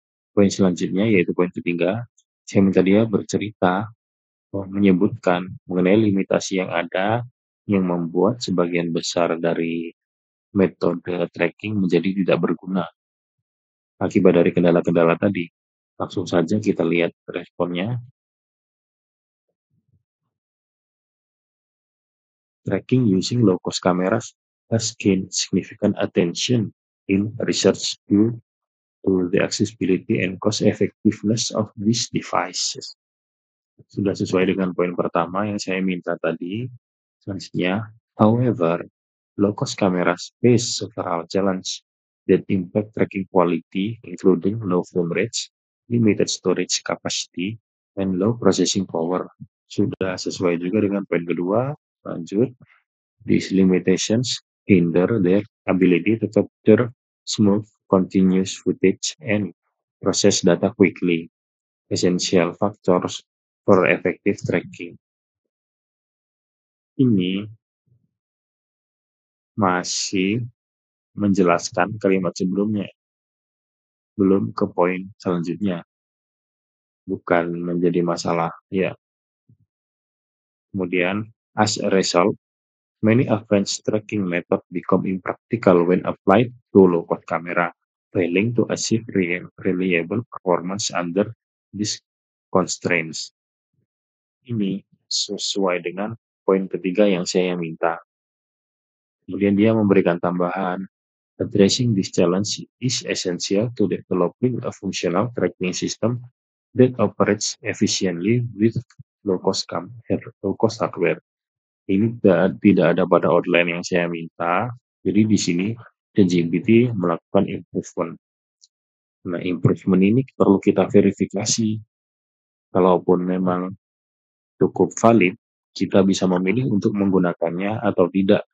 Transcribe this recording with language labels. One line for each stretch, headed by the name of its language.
Indonesian: Poin selanjutnya yaitu poin ketiga, saya minta dia bercerita menyebutkan mengenai limitasi yang ada yang membuat sebagian besar dari metode tracking menjadi tidak berguna akibat dari kendala-kendala tadi. Langsung saja kita lihat responnya.
English: Tracking using low-cost cameras has gained significant attention in research due to the accessibility and cost-effectiveness of these devices.
Indonesian: Sudah sesuai dengan poin pertama yang saya minta tadi. Selanjutnya,
English: however, low-cost cameras face several challenges that impact tracking quality, including low frame rates, limited storage capacity, and low processing power.
Indonesian: Sudah sesuai juga dengan poin kedua. Lanjut,
English: these limitations hinder their ability to capture smooth, continuous footage and process data quickly, essential factors for effective tracking.
Indonesian: Ini masih menjelaskan kalimat sebelumnya, belum ke poin selanjutnya, bukan menjadi masalah. Ya, kemudian
English: as a result, many advanced tracking methods become impractical when applied to low-cost camera, failing to achieve reliable performance under these constraints.
Indonesian: Ini sesuai dengan poin ketiga yang saya minta. Kemudian dia memberikan tambahan,
English: addressing this challenge is essential to developing a functional tracking system that operates efficiently with low-cost hardware.
Indonesian: Ini tidak ada pada outline yang saya minta. Jadi di sini ChatGPT melakukan improvement. Nah, improvement ini perlu kita verifikasi. Kalaupun memang cukup valid, kita bisa memilih untuk menggunakannya atau tidak.